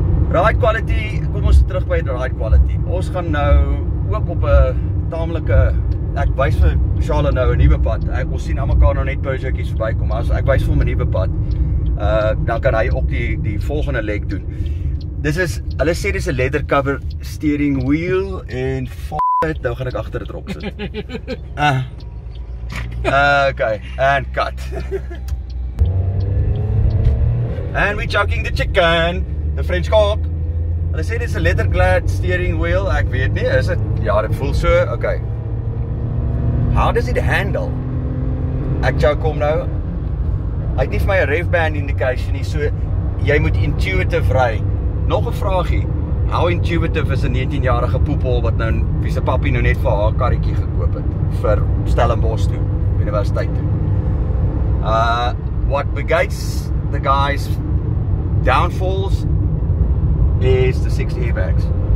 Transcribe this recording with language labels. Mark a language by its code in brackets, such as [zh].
[af] Ride quality, kom ons terug by ride quality. Ons gaan nou ook op 'n taamlike, ek wys vir Charlotte nou 'n nuwe pad. Ons sien almekaar nou net Peugeotjies verbykom. As ek wys vir hom 'n nuwe pad, dan kan hy ook die volgende leg doen. Hulle sê dis 'n leather cover steering wheel en nou gaan ek agter dit rok sit. [en] Okay, and cut. And we choking the chicken, the French cock. [af] Hulle sê dit is 'n leather clad steering wheel. Ek weet nie, is dit? Ja, dit voel so. Okay. [en] How does it handle? [af] Ek choke hom nou. Hy het nie vir my 'n rev band indication nie, so jy moet intuitive ry. Nog 'n vraagie. [en] How intuitive is [af] 'n 19-jarige poepel wat nou wie se pappie nou net vir haar karretjie gekoop het vir Stellenbosch toe, universiteit toe. [en] What negates the guy's downfalls is the 6 airbags.